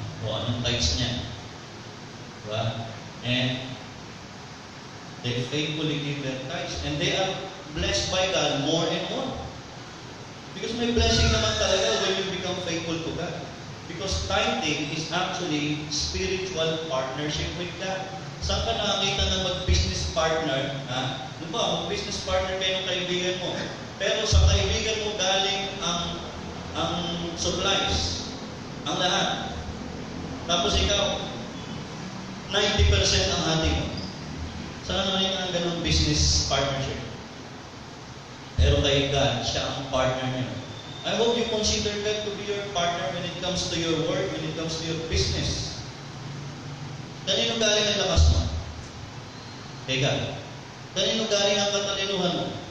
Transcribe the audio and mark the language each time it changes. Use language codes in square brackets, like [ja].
[tl] O anong tithes niya? Diba? [en] And they faithfully give their tithes. And they are blessed by God more and more. Because [tl] may blessing naman talaga [en] when you become faithful to God. Because tithing is actually spiritual partnership with God. [tl] Saan ka nakakita ng mag-business partner? Ha? Diba, mag-business partner kayo ng kaibigan mo. Pero sa kaibigan mo galing ang supplies, ang lahat. Tapos ikaw, 90% ang hati mo. Saan naman yung ang ganong business partnership? Pero kay God, siya ang partner niyo. [en] I hope you consider God to be your partner when it comes to your work, when it comes to your business. [tl] Kanino galing ang lakas mo? Kay God. Kanino galing ang katalinuhan mo?